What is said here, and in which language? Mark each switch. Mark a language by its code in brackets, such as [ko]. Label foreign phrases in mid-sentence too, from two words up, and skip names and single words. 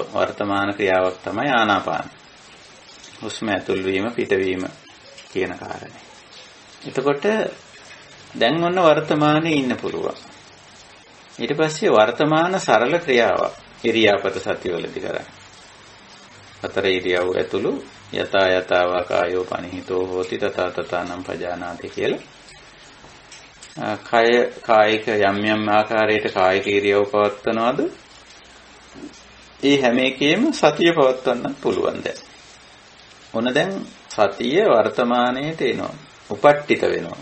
[si] වර්තමාන ක්‍රියාවක් තමයි ආනාපාන. හුස්ම ඇතුල් වීම පිටවීම කියන කාරණේ. එතකොට දැන් ඔන්න වර්තමානයේ ඉන්න පුළුවන්. ඊට පස්සේ වර්තමාන සරල ක්‍රියාවක් ඉරියාපත සතිවලදී කරන්නේ. අතර ඉරියව් ඇතුළු [pi] යතා යතාවා කායෝ පනිහිතෝ හෝති තථා තථානම් පජානාති කියලා. [si] කායික යම් යම් ආකාරයකට කායික ඉරියව් පවත්වනවද? ඒ හැම එකෙම සතිය පවත්වන්න පුළුවන් දැන්. ඔන්න දැන් සතිය වර්තමානයේට එනවා. උපට්ඨිත වෙනවා.